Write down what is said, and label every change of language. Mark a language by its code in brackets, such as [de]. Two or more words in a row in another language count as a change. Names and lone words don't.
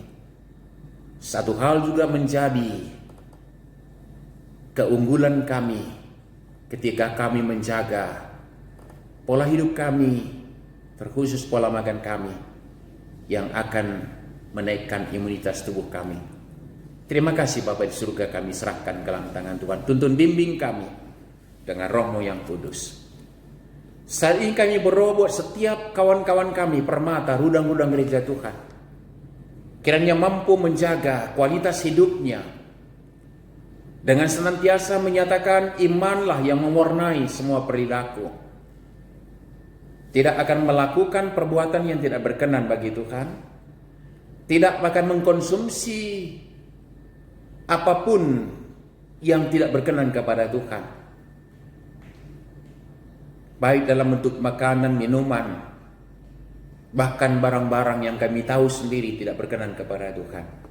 [id] Satu hal juga menjadi keunggulan kami ketika kami menjaga pola hidup kami, terkhusus pola makan kami, yang akan menaikkan imunitas tubuh kami. Terima kasih Bapa di surga, kami serahkan ke dalam tangan Tuhan. Tuntun bimbing kami dengan Roh-Mu yang kudus. Saat ini kami berdoa buat setiap kawan-kawan kami Permata, rudang-rudang gereja Tuhan. Kiranya mampu menjaga kualitas hidupnya dengan senantiasa menyatakan imanlah yang mewarnai semua perilaku. Tidak akan melakukan perbuatan yang tidak berkenan bagi Tuhan. Tidak akan mengkonsumsi apapun yang tidak berkenan kepada Tuhan, baik dalam bentuk makanan, minuman, bahkan barang-barang yang kami tahu sendiri tidak berkenan kepada Tuhan.